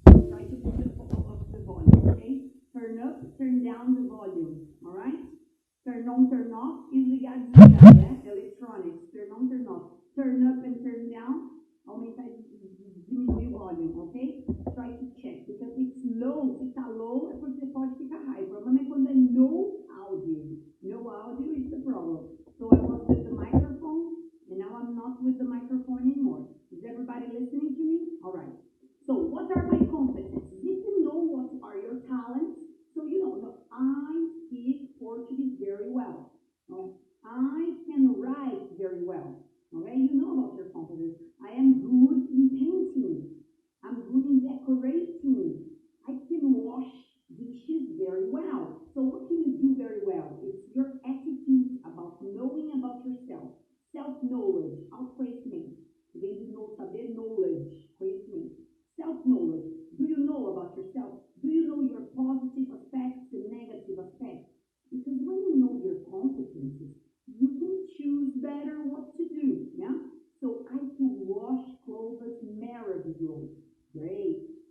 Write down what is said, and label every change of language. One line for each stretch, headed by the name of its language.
English: Try to put up the volume, okay? Turn up, turn down the volume, all right? Turn on, turn off,
Portuguese: e ligar, desligar, né?
English: Electronics, turn on, turn off. Turn up and turn down,
Portuguese: aumentar e diminuir o volume, ok?
English: Try to check, because it's low.
Portuguese: Se tá low, é porque pode ficar high. O problema é quando é no audio.
English: No audio is the problem. So I was with the microphone, and now I'm not with the microphone anymore. Is everybody listening to me? All right. So what are my competencies? If you know what are your talents, so you know, I speak Portuguese very well. Okay? I can write very well. Okay, you know about your competence. I am good in painting. I'm good in decorating. I can wash dishes very well. So what can you do very well? It's your attitude about knowing about yourself. Self-knowledge, autoconhecimento.
Portuguese: Vem de novo saber knowledge, conhecimento.
English: Self-knowledge. Do you know about yourself? Do you know your positive aspects and negative aspects? Because when you know your competencies, you can choose better what to do, yeah? So I can wash clothes maravilhously. Great.